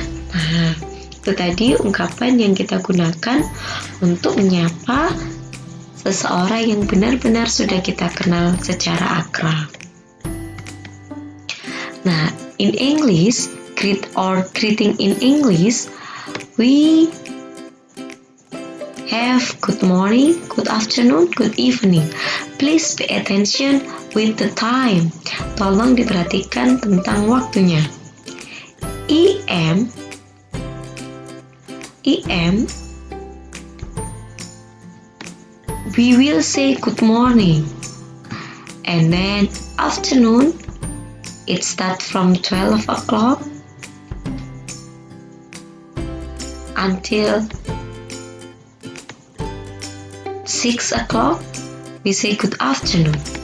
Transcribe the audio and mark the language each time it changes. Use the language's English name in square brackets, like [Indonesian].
[Indonesian] Nah, itu tadi ungkapan yang kita gunakan untuk menyapa seseorang yang benar-benar sudah kita kenal secara akrab. [English] Nah, in English, greeting in English, we have good morning, good afternoon, good evening. Please pay attention with the time. [Indonesian] Tolong diperhatikan tentang waktunya. [English] EM, we will say good morning. And then afternoon, it starts from 12 o'clock until 6 o'clock, we say good afternoon.